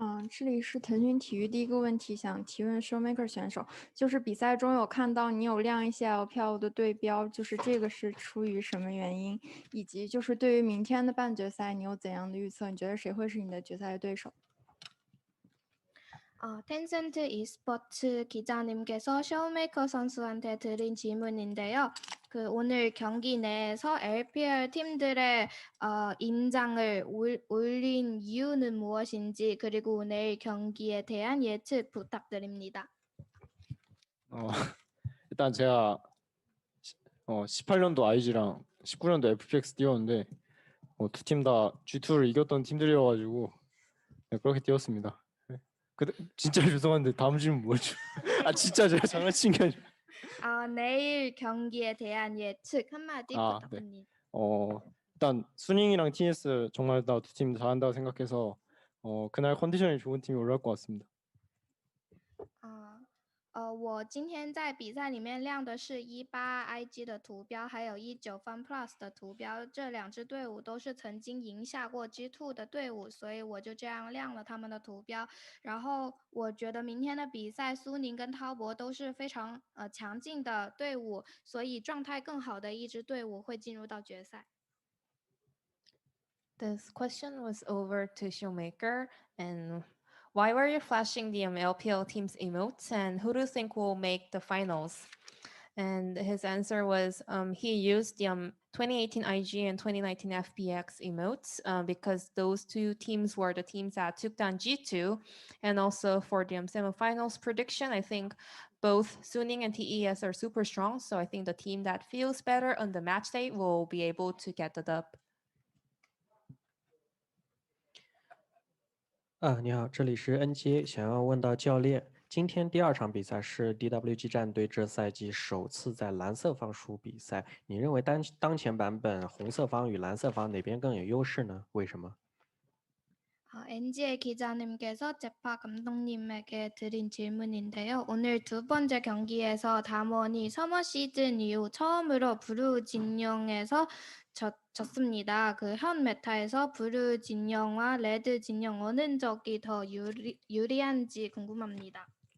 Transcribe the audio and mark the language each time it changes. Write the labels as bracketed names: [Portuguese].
[Chinese] 这里是腾讯体育第一个问题，想提问 Showmaker 选手，就是比赛中有看到你有亮一些 LPL 的对标，就是这个是出于什么原因？以及就是对于明天的半决赛，你有怎样的预测？你觉得谁会是你的决赛对手？ [Korean] 텐센트 e스포츠 기자님께서 쇼메이커 선수한테 드린 질문인데요. 오늘 경기 내에서 LPL 팀들의 인장을 올린 이유는 무엇인지 그리고 오늘 경기에 대한 예측 부탁드립니다. 일단 제가 18년도 IG랑 19년도 FPX 뛰었는데 두 팀 다 G2를 이겼던 팀들이어가지고 그렇게 뛰었습니다. 진짜 죄송한데 다음 질문 뭐죠? 진짜 제가 장난친 게 아니라. 내일 경기에 대한 예측 한마디 부탁드립니다. 일단 수닝이랑 TS 정말 다 두 팀 잘한다고 생각해서 그날 컨디션이 좋은 팀이 올라올 것 같습니다. [Chinese] 我今天在比赛里面亮的是18 IG 的图标，还有19 FunPlus 的图标，这两支队伍都是曾经赢下过 G2 的队伍，所以我就这样亮了他们的图标。然后我觉得明天的比赛，苏宁跟滔博都是非常强劲的队伍，所以状态更好的一支队伍会进入到决赛。 [English] This question was over to Showmaker, and why were you flashing the LPL team's emotes, and who do you think will make the finals? And his answer was he used the 2018 IG and 2019 FPX emotes because those two teams were the teams that took down G2. And also for the semifinals prediction, I think both Suning and TES are super strong. So I think the team that feels better on the match day will be able to get the dub. [Chinese] 你好，这里是 NJ，想要问到教练，今天第2场比赛是 DWG 战队这赛季首次在蓝色方输比赛，你认为当前版本红色方与蓝色方哪边更有优势呢？为什么？ [Korean] NGA 기자님께서 제파 감독님에게 드린 질문인데요. 오늘 두 번째 경기에서 담원이 서머 시즌 이후 처음으로 브루 진영에서 졌습니다. 현 메타에서 브루 진영과 레드 진영 어느 쪽이 더 유리한지 궁금합니다.